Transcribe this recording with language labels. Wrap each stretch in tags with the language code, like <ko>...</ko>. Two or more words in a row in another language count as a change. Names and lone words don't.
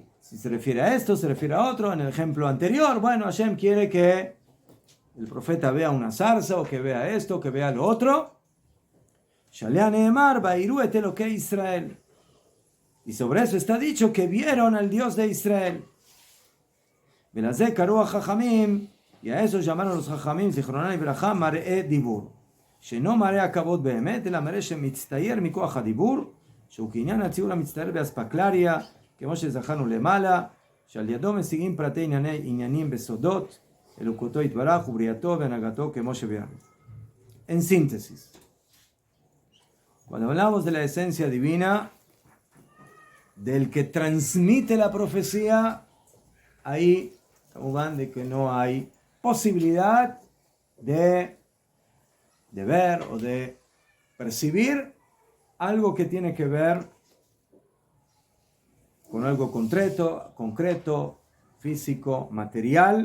<es>Si se refiere a esto, se refiere a otro. En el ejemplo anterior, bueno, Hashem quiere que el profeta vea una zarza, o que vea esto, que vea lo otro.</es> <he>שעליו נאמר ויראו את אלוקי ישראל.</he> <es>Y sobre eso está dicho que vieron al Dios de Israel.</es> <he>ולזה קראו החכמים,</he> <es>y a eso llamaron los</es> <he>החכמים זכרונם לברכה מראה דיבור. שאינו מראה הכבוד באמת אלא מראה שמצטייר מכח הדיבור, שהוא כעניין הציור המצטער באספקלריה, כמו שזכרנו למעלה, שעל ידו משיגים פרטי עניינים בסודות, אלוקותו יתברך ובריאתו והנהגתו כמו שביארנו.</he> <es>En síntesis, cuando hablamos de la esencia divina, del que transmite la profecía, ahí estamos hablando de que no hay posibilidad de de ver o de percibir algo que tiene que ver con algo concreto, físico, material.</es>